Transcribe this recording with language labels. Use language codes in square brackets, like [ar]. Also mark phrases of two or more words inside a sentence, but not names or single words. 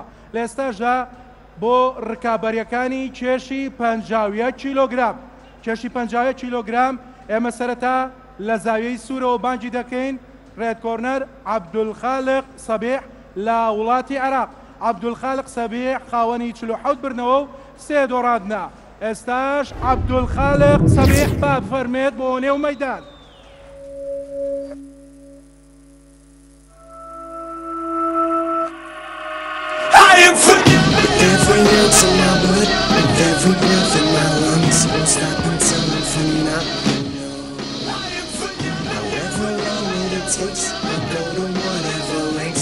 [ckb] لە ئێستاژە بۆ ڕکابەریەکانی کێشی 50 کیلۆگرام کێشی 50 کیلۆگرام ئێمە سەرەتا لە زاویەی سوورەوە بانگی دەکەین [en] red corner [ckb] عەبدولخالق سەبیح لە وڵاتی عێراق. عەبدولخالق سەبیح خاوەنی 47 برنەوە و 3 دۆڕاندنە. ئێستاش عەبدولخالق سەبیح با بفەرمێت بۆ نێو مەیدان. [en] Every ounce of my blood, with every breath in my lungs, won't stop until I'm free now. However long it takes, I'll go to whatever lengths.